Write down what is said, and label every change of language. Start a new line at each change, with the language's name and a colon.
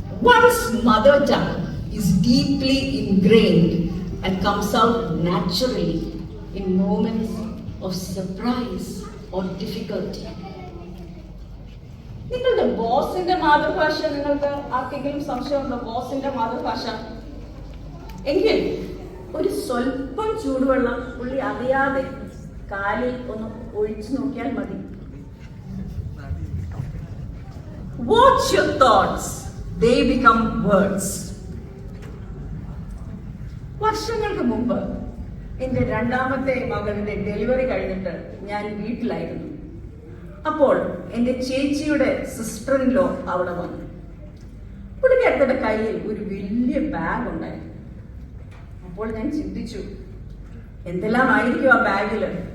English: One's mother tongue is deeply ingrained and comes out naturally in moments of surprise or difficulty.
Malayalam: നിങ്ങളുടെ ബോസിന്റെ മാതൃഭാഷ നിങ്ങൾക്ക് ആർക്കെങ്കിലും സംശയമുണ്ടോ? ബോസിന്റെ മാതൃഭാഷ എങ്കിൽ ഒരു സ്വല്പം ചൂടുവെള്ളം പുള്ളി അറിയാതെ കാലിൽ ഒന്ന് ഒഴിച്ചു നോക്കിയാൽ മതി.
English: Watch your thoughts, they become words.
Malayalam: വർഷങ്ങൾക്ക് മുമ്പ് എന്റെ രണ്ടാമത്തെ മകളുടെ ഡെലിവറി കഴിഞ്ഞിട്ട് ഞാൻ വീട്ടിലായിരുന്നു. അപ്പോൾ എന്റെ ചേച്ചിയുടെ സിസ്റ്റർ ഇൻ ലോ അവിടെ വന്നു. പുള്ളിക്കാരുടെ കയ്യിൽ ഒരു വലിയ ബാഗ് ഉണ്ടായിരുന്നു. അപ്പോൾ ഞാൻ ചിന്തിച്ചു, എന്തെല്ലാം ആയിരിക്കും ആ ബാഗില്?